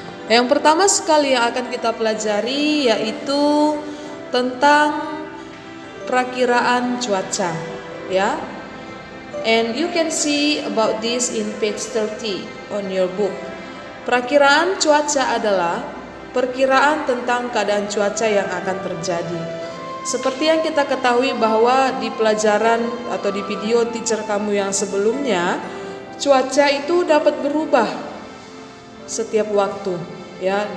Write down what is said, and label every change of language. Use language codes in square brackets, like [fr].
[id] Yang pertama sekali yang akan kita pelajari yaitu tentang perakiraan cuaca, ya. [en] And you can see about this in page 30 on your book. [id] Perakiraan cuaca adalah perkiraan tentang keadaan cuaca yang akan terjadi. Seperti yang kita ketahui bahwa di pelajaran atau di video teacher kamu yang sebelumnya, cuaca itu dapat berubah setiap waktu, ya.